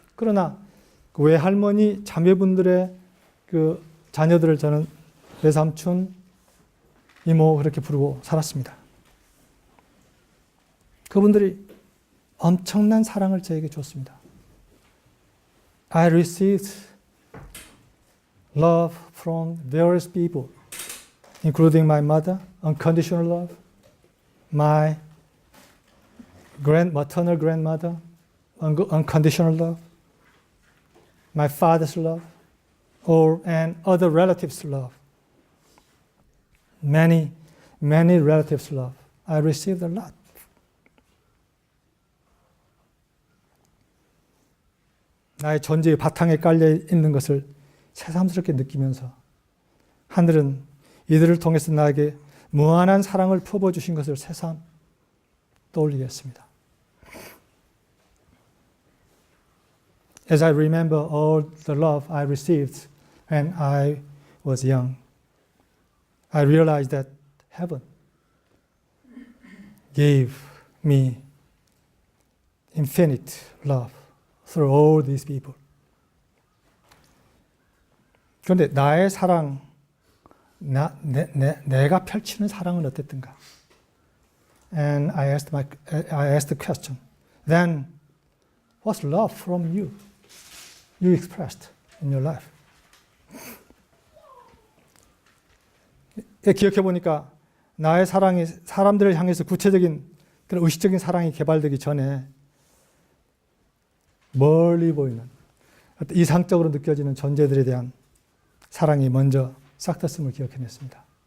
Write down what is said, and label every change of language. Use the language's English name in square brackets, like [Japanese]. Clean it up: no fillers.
[Korean] 그러나 그 외할머니, 자매분들의 그 자녀들을 저는 외삼촌, 이모 그렇게 부르고 살았습니다. 그분들이 엄청난 사랑을 저에게 줬습니다. [English] I received love from various people, including my mother, unconditional love, my maternal grandmother, unconditional love, my father's love, and other relatives' love. Many relatives' love. I received a lot. [Korean] 나의 존재의 바탕에 깔려 있는 것을 새삼스럽게 느끼면서 하늘은 이들을 통해서 나에게 무한한 사랑을 퍼부어주신 것을 새삼 떠올리게 했습니다. [English] As I remember all the love I received when I was young, I realized that heaven gave me infinite love through all these people. [Korean] 그런데 나의 사랑, 내가 펼치는 사랑은 어땠던가? [English] And I asked the question. Then, what's love from you? You expressed in your life. [Korean] 기억해 보니까 나의 사랑이 사람들을 향해서 구체적인 그런 의식적인 사랑이 개발되기 전에 멀리 보이는 이상적으로 느껴지는 존재들에 대한 사랑이 먼저 싹텄음을 기억해냈습니다.